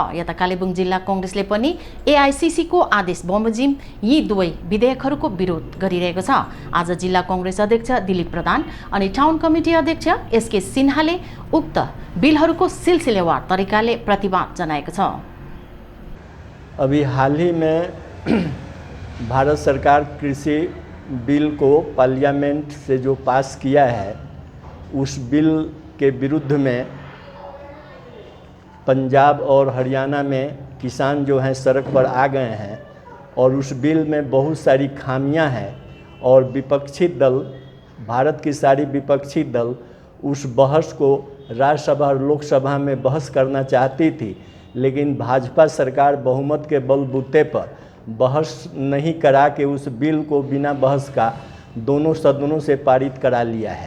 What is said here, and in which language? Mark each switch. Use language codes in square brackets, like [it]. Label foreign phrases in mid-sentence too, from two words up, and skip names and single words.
[ne] यता कालेबुङ जिल्ला कांग्रेसले पनि एआईसीसीको आदेश बमोजिम यी दुवै विधेयकहरूको विरोध गरिरहेको छ। आज जिल्ला कांग्रेस अध्यक्ष दिलीप प्रधान अनि टाउन कमिटी अध्यक्ष एसके सिन्हाले उक्त बिलहरूको सिलसिलेवार तरिकाले प्रतिवाद जनाएको छ। [hi] अभी हाल ही में भारत सरकार कृषि बिल को पार्लियामेंट से जो पास किया है उस बिल के विरुद्ध में पंजाब और हरियाणा में किसान जो हैं सड़क पर आ गए हैं और उस बिल में बहुत सारी खामियां हैं और विपक्षी दल, भारत की सारी विपक्षी दल उस बहस को राज्यसभा और लोकसभा में बहस करना चाहती थी, लेकिन भाजपा सरकार बहुमत के बलबूते पर बहस नहीं करा के उस बिल को बिना बहस का दोनों सदनों से पारित करा लिया है।